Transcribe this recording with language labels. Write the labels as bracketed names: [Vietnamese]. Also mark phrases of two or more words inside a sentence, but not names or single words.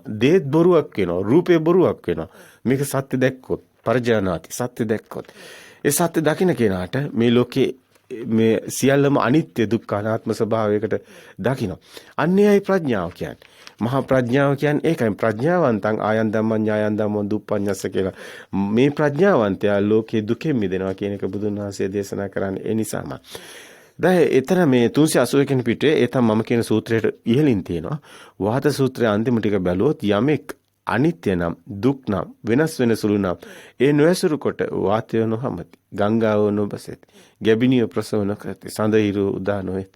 [Sinhala] දේත් බොරුවක් වෙනවා. රූපේ බොරුවක් වෙනවා. මේක සත්‍ය දැක්කොත් පරජානාති සත්‍ය දැක්කොත් ඒ සත්‍ය දකින්න කෙනාට මේ ලෝකේ මේ සියල්ලම අනිත්‍ය දුක්ඛ අනාත්ම ස්වභාවයකට දකින්න. අන්නේයි ප්‍රඥාව කියන්නේ. මහා ප්‍රඥාව කියන්නේ ඒකයි. [Pali] ප්‍රඥාවන්තං ආයන් ධම්මං ඥායන් ධම්මං දුප්පඤ්ඤස්ස [Sinhala] කියලා. මේ ප්‍රඥාවන්තයා ලෝකේ දුකෙන් මිදෙනවා කියන එක බුදුන් වහන්සේ දේශනා කරන්නේ ඒ නිසාම. දැන් එතන මේ 381 වෙනි පිටේ ඒ තමයි මම කියන සූත්‍රයට ඉහළින් තියෙනවා. වාත සූත්‍රයේ අන්තිම ටික බැලුවොත් යමෙක් අනිත්‍ය නම් දුක් නම් වෙනස් වෙන සුළු නම් ඒ නොයසුරු කොට වාතය නොහමති ගංගාව නොබසෙති ගැබිනිය ප්‍රසව නොකරති සඳහිරු උදා නොවේති.